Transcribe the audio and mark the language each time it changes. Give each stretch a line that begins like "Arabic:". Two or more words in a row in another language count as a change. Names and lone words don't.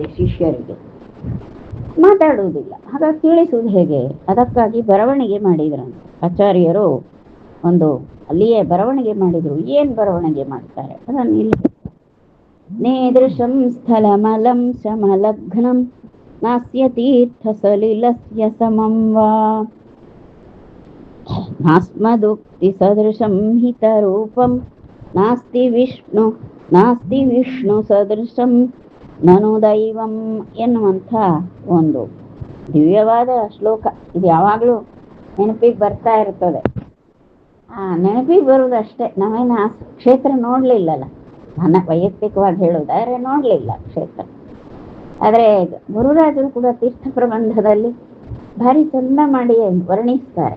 Kannada: ಶಿಷ್ಯರಿಗೆ ಮಾತಾಡುವುದಿಲ್ಲ, ಹಾಗಾಗಿ ತಿಳಿಸುವುದು ಹೇಗೆ? ಅದಕ್ಕಾಗಿ ಬರವಣಿಗೆ ಮಾಡಿದ್ರಂತೆ ಆಚಾರ್ಯರು. ಅಲ್ಲಿಯೇ ಬರವಣಿಗೆ ಮಾಡಿದ್ರು. ಏನ್ ಬರವಣಿಗೆ ಮಾಡ್ತಾರೆ ಅದನ್ನು ಇಲ್ಲಿ,
Sanskrit: ನೇದೃಶಂ ಸ್ಥಲಮಲಂ ಶಮಲಘ್ನಂ ನಾಸ್ಯ ತೀರ್ಥ ಸಲಿಲಸ್ಯ ಸಮಂ ವಾ ನಾಸ್ಮದುಕ್ತಿ ಸದೃಶಂ ಹಿತರೂಪಂ ನಾಸ್ತಿ ವಿಷ್ಣು ಸದೃಶಂ ನನು ದೈವಂ
Kannada: ಎನ್ನುವಂಥ ಒಂದು ದಿವ್ಯವಾದ ಶ್ಲೋಕ. ಇದು ಯಾವಾಗಲೂ ನೆನಪಿಗೆ ಬರ್ತಾ ಇರ್ತದೆ. ನೆನಪಿಗೆ ಬರುವುದಷ್ಟೇ. ನಾವೇನು ಆ ಕ್ಷೇತ್ರ ನೋಡ್ಲಿಲ್ಲಲ್ಲ, ನನ್ನ ವೈಯಕ್ತಿಕವಾಗಿ ಹೇಳೋದಾದ್ರೆ ನೋಡ್ಲಿಲ್ಲ ಕ್ಷೇತ್ರ. ಆದರೆ ಗುರುರಾಜರು ಕೂಡ ತೀರ್ಥ ಪ್ರಬಂಧದಲ್ಲಿ ಭಾರಿ ಚಂದ ಮಾಡಿ ವರ್ಣಿಸ್ತಾರೆ.